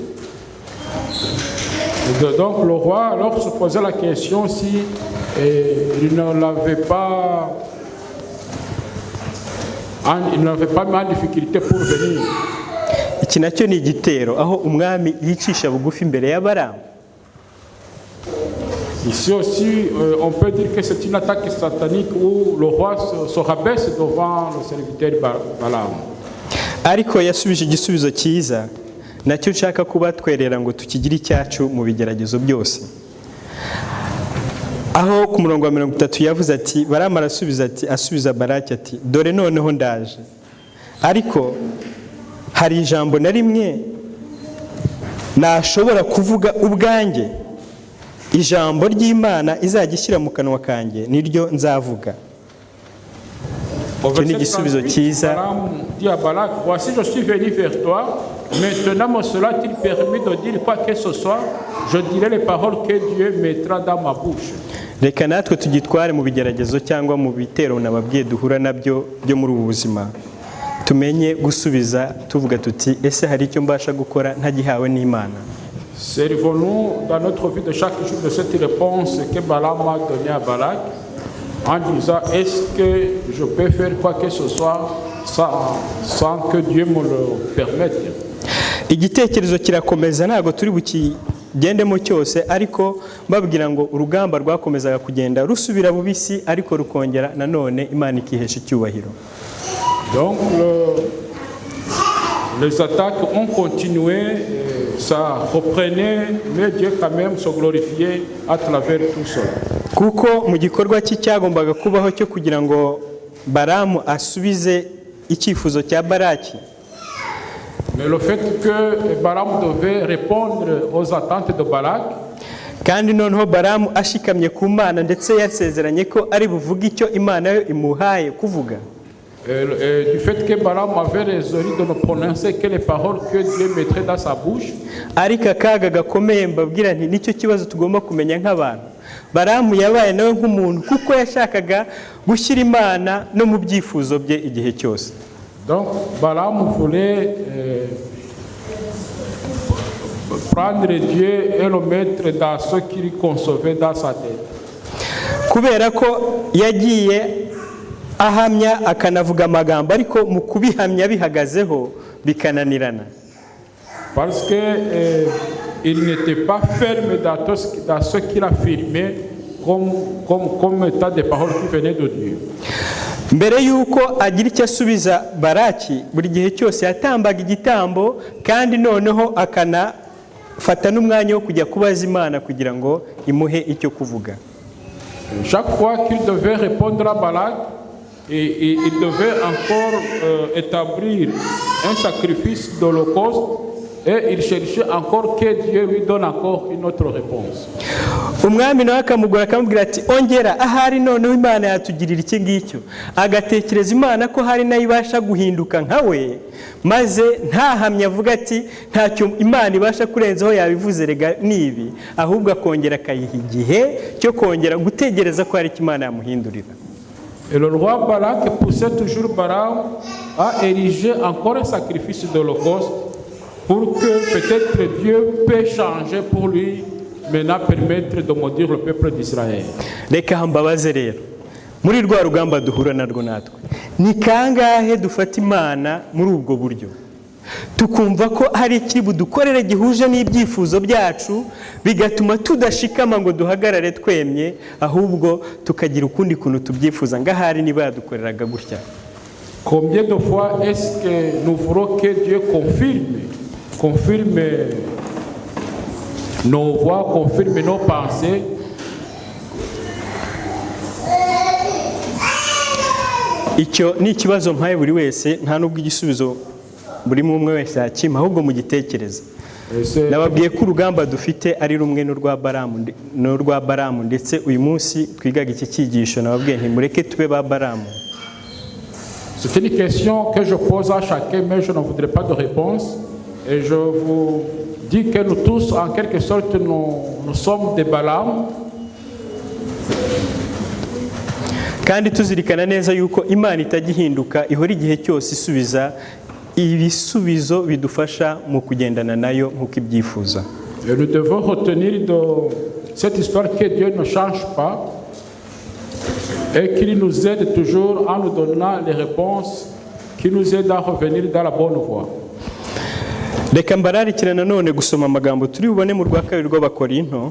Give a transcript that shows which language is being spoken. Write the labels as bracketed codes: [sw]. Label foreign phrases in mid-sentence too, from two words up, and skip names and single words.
[fr] Donc le roi alors se posait la question si il n'avait pas mis en difficulté pour venir. [rw] Iki nacyo ni igitero aho umwami yicisha bugufi imbere ya Balamu. [fr] Ici aussi, on peut dire que c'est une attaque satanique où le roi se rabaisse devant le serviteur Balaam. [rw] Ariko yasubije igisubizo cyiza, nacyo nshaka kubatwerera ngo tukigire icyacu mu bigeragezo byose. Aho ku murongo wa 30 yavuze ati, Balamu arasubiza ati, asubiza Balaki ati, dore noneho ndaje. Ariko hari ijambo na rimwe nashobora kuvuga ubwanjye, ijambo ry'Imana izajya ishyira mu kanwa kanjye niryo nzavuga. Icyo ni igisubizo cyiza. [fr] Voici je suis venu vers toi, maintenant me sera-t-il permis de dire quoi que ce soit, je dirai les paroles que Dieu mettra dans ma bouche. [rw] Reka natwe tugitware mu bigeragezo cyangwa mu bitero nababwiye duhura nabyo byo muri ubu buzima, tumenye gusubiza tuvuga tuti ese hari icyo mbasha gukora ntagihawe n'Imana. [fr] Servons-nous dans notre vie de chaque jour de cette réponse que Balaam a donnée à Balak, en disant est-ce que je peux faire quoi que ce soit sans que Dieu me le permette. [rw] Igitekerezo kirakomeza ntago turi bukigendemo cyose, ariko mbabwira ngo urugamba rwakomezaga kugenda rusubira bubisi, ariko rukongera nanone Imana ikihesha icyubahiro. [fr] Donc les attaques ont continué, ça reprenait, mais Dieu quand même se glorifiait à travers tout cela. [rw] Kuko mu gikorwa cyagombaga kubaho cyo kugira ngo Balamu asubize icyifuzo cya Balaki. [fr] Mais le fait que Balaam devait répondre aux attentes de Balak, [rw] kandi noneho Balamu ashikamye ku Mana ndetse yasezeranye ko ari buvuga icyo Imana yo imuhaye kuvuga. [fr] Du fait que Balaam avait résolu de ne prononcer que les paroles que Dieu mettrait dans sa bouche. [rw] Ariko akaga gakomeye mbabwira nti nicyo kibazo tugomba kumenya nk'abantu. Balamu yabaye nawe nk'umuntu kuko yashakaga gushyira Imana no mu byifuzo bye igihe cyose. [fr] Donc Balaam voulait prendre Dieu et le mettre dans ce qu'il concevait dans sa tête. [rw] Kubera ko yagiye ahamya akanavuga amagambo ariko mu kubihamya bihagazeho bikananirana. [fr] Parce que il n'était pas ferme dans ce qu'il affirmait comme état des paroles qui venaient de Dieu. [rw] mbere y'uko agira icyo asubiza Baraki, buri gihe cyose yatambaga igitambo, kandi noneho akanafata n'umwanya wo kujya kubaza Imana kugira ngo imuhe icyo kuvuga. [fr] Chaque fois qu'il devait répondre à Balak, et il devait encore établir un sacrifice d'holocauste, et il cherchait encore que Dieu lui donne encore une autre réponse. [rw] Umwami nawe akamugora akamubwira ati ongera, ahari noneho Imana yatugirira iki ngicyo. Agatekereza Imana ko hari nayo ibasha guhinduka nkawe, maze ntahamya avuga ati ntacyo Imana ibasha kurenzaho yabivuze rega nibi, ahubwo akongera akayiha igihe cyo kongera gutegereza ko hari icyo Imana yamuhindurira. [fr] Et le roi Balak poussait toujours Balaam à ériger encore un sacrifice d'holocauste pour que peut-être Dieu peut changer pour lui, maintenant permettre de maudire le peuple d'Israël. [rw] Reka mbabaze rero, muri rwa rugamba duhura narwo natwe, ni kangahe dufata Imana muri ubwo buryo, tukumva ko hari ikiri budukorere gihuje n'ibyifuzo byacu, bigatuma tudashikama ngo duhagarare twemye, ahubwo tukagira ukundi kuntu tubyifuza ngahari niba yadukoreraga gutya. [fr] Combien de fois est-ce que nous voulons que Dieu confirme nos voix, confirme nos pensées? [rw] Icyo ni ikibazo mpaye buri wese, nta nubwo igisubizo buri umwe wese yakima, ahubwo mu gitekereza. Nababwiye ko urugamba dufite ari rumwe n'urwa Balamu, ndetse uyu munsi twigaga iki cyigisho nababwiye nti mureke tube ba Balamu. [fr] C'est une question que je pose à chacun, mais je ne voudrais pas de réponse. Et je vous dis que nous tous, en quelque sorte, nous sommes des Balaam. [rw] Kandi tuzirikana neza yuko Imana itagihinduka, ihora igihe cyose isubiza ibisubizo bidufasha mu kugendana nayo nk'uko ibyifuza. [fr] Et nous devons retenir de cette histoire que Dieu ne change pas et qu'il nous aide toujours en nous donnant les réponses qui nous aident à revenir dans la bonne voie. [rw] Reka mbararikira nanone gusoma amagambo turi bubone mu rwa kabiri rw'Abakorinto.